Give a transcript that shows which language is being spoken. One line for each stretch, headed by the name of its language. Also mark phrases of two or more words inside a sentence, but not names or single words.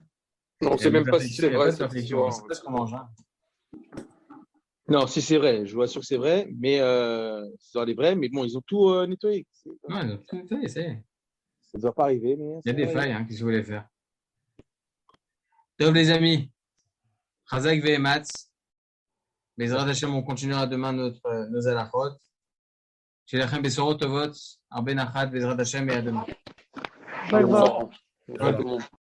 French: Non, on ne sait même pas si c'est vrai. C'est pas ce qu'on mange. Hein. Non, si c'est vrai, je vous assure que c'est vrai, mais c'est dans les vrais, mais bon, ils ont tout nettoyé. Non, ils ont tout nettoyé, ça y est. Ça ne doit pas arriver, mais. Il y a des failles, qu'est-ce que vous voulez faire? Tov les amis.
Hebrew: חזק ואמץ. בעזרת השם,
French: on continuera demain nos halachot.
Hebrew: שלכם בשורות טובות. הרבה נחת, בעזרת השם
French: et à demain.
English: Bye bye.